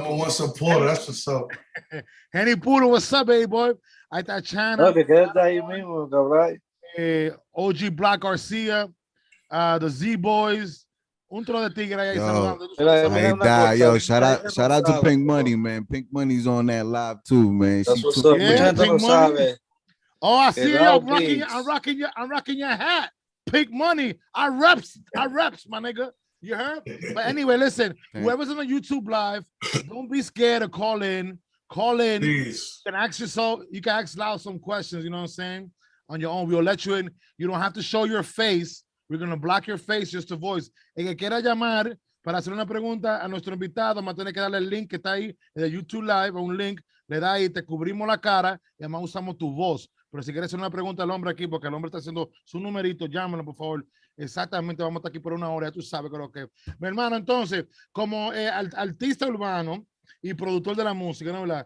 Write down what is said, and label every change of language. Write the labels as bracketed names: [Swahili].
[English] Number one supporter, that's what's up. Henny Puro, what's up, baby boy? [Spanish] Ahí está Cena. Okay, quédate ahí mismo, cabrón. OG Black Garcia, the Z-Boys, un tro de tigre ahí saludando. [English] Yo, shout out to Pink Money, man. Pink Money's on that live too, man. That's what's up. Yeah, Pink Money. Oh, I see you. I'm rocking your hat. Pink Money. I reps, my nigga. You heard? But anyway, listen, whoever's on the YouTube live, don't be scared to call in. Please. You can ask yourself, you can ask Lauu some questions, you know what I'm saying? On your own. We'll let you in. You don't have to show your face. We're going to block your face, just a voice. [Spanish] El que quiera llamar para hacer una pregunta a nuestro invitado, vamos a tener que darle el link que está ahí de YouTube Live, un link, le da ahí, te cubrimos la cara y además usamos tu voz. Pero si quieres hacer una pregunta al hombre aquí, porque el hombre está haciendo su numerito, llámalo, por favor. Exactamente, vamos a estar aquí por una hora, ya tú sabes que lo que... Mi hermano, entonces, como artista urbano y productor de la música, ¿no?